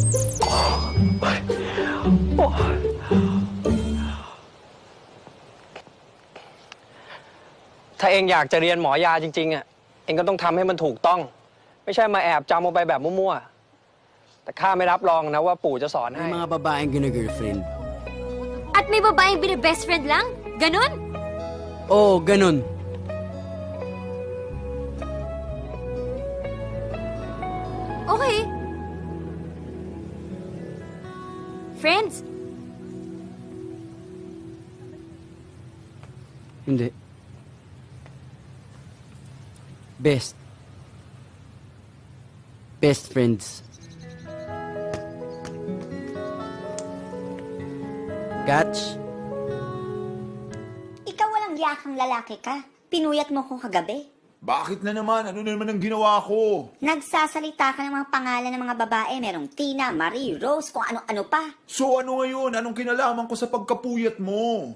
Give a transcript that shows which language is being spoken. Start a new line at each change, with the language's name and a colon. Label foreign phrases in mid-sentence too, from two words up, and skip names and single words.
Thai: ถ้าเองอยากจะเรียนหมอยาจริงๆอ่ะเองก็ต้องทำให้มันถูกต้องไม่ใช่มาแอบจำเอาไปแบบมั่วๆแต่ข้าไม่รับรองนะว่าปู่จะสอนให้
Filipino: May mga babaeng gina-girlfriend. At may babaeng bini-best friend lang? Ganon? Oo, ganun. Okay. Friends? Hindi.
English: Best. Best friends. Catch?
Filipino: Ikaw walang yakang lalaki ka. Pinuyat mo ko kagabi. Bakit na naman? Ano na naman ang ginawa ko? Nagsasalita ka ng mga pangalan ng mga babae. Merong Tina, Marie, Rose, kung ano-ano pa. So ano ngayon? Anong kinalaman ko sa pagkapuyat mo?